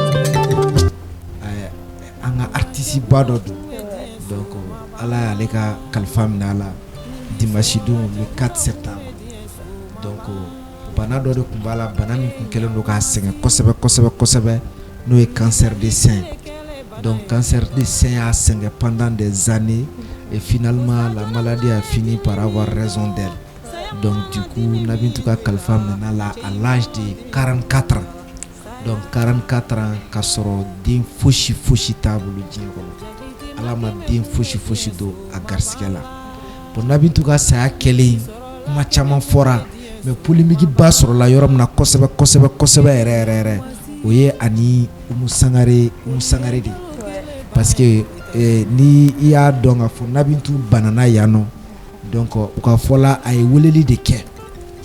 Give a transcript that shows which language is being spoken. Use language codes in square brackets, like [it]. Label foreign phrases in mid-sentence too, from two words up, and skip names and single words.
[bm] An ka artiste ba dɔ don donc Ala y'ale ka kalifa minɛ a la dimanche don [fr] le 4 septembre [bm] donc bana dɔ de tun b'a la bana min tun kɛlen don k'a sɛgɛn kosɛbɛ n'o ye [fr] cancer du sein [bm] donc [fr] cancer du sein [bm] y'a sɛgɛn [fr] pendant des années et finalement la maladie a fini par avoir raison d'elle [bm] donc du coup Nabintu ka kalifa minɛ la [fr] à l'âge de 44 ans donc 44 ans [bm] k'a sɔrɔ den fosi t'a bolo diɲɛ kɔnɔ Ala ma den fosi don a garisigɛ la bon Nabintu ka saya kɛlen kuma caman fɔra [fr] mais polémique [bm] ba sɔrɔla yɔrɔ min na kosɛbɛ yɛrɛ o ye ani Umu Sangare de [fr] parce que [bm] ni i y'a dɔn ka fɔ Nabintu banana yan nɔ donc u ka fɔla a ye weleli de kɛ a